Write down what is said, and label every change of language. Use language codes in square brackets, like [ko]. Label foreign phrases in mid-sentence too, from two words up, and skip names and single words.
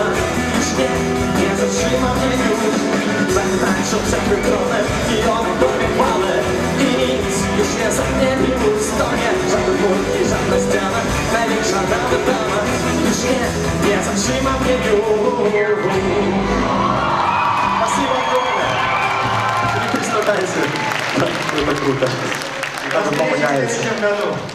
[pl] Już nie zatrzyma mnie już. Będę tańczył przed Twym tronem i oddam Tobie chwałę. I nic już nie zamknie mi ust, to nie żaden mur i żadna ściana, największa nawet brama. Już nie zatrzyma mnie już. [ru] Spasibo огромное. Не присмотрайся. Это круто. Это помогает. В 2003 году.